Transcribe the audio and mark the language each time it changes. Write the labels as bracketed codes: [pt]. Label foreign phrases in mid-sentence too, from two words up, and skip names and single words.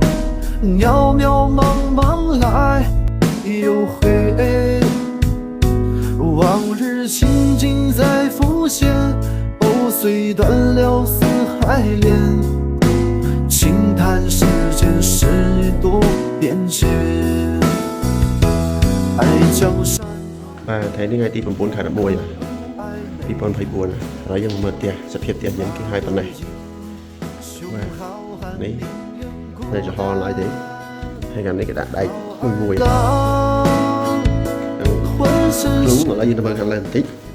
[zh] 渺渺茫茫来又回，往日情景在浮现，虽断了丝还连，轻叹世间事多变迁，爱江山 [km] ថ្ងៃនេះថ្ងៃទី9 ខែ 11 2024ហើយយើងមើលផ្ទះសភាពផ្ទះយើងគឺហើយប៉ុណ្ណេះ បាទនេះនៅចំហឡើយទេហើយកាលនេះគេដាក់ដែកមួយគ្រូឥឡូវយើងទៅមើលខាងលើបន្តិច